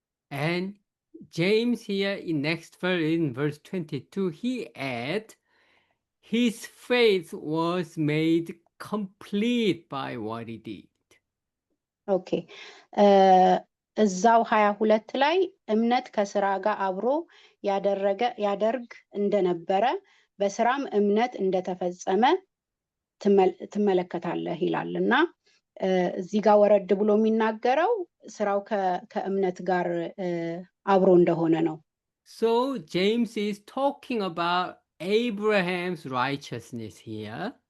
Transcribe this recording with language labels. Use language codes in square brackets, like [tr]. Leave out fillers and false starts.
[en] And James here in next verse, in verse 22, he adds, his faith was made complete by what he did. Okay. [am] እዛው 22 ላይ እምነት ከስራ ጋር አብሮ ያደርግ እንደነበረ በስራም እምነት እንደተፈጸመ ትመለከታለህ ይላልና እዚህ ጋር ወረድ ብሎ የሚናገረው ስራው ከእምነት ጋር አብሮ እንደሆነ ነው። [en] So James is talking about Abraham's righteousness here.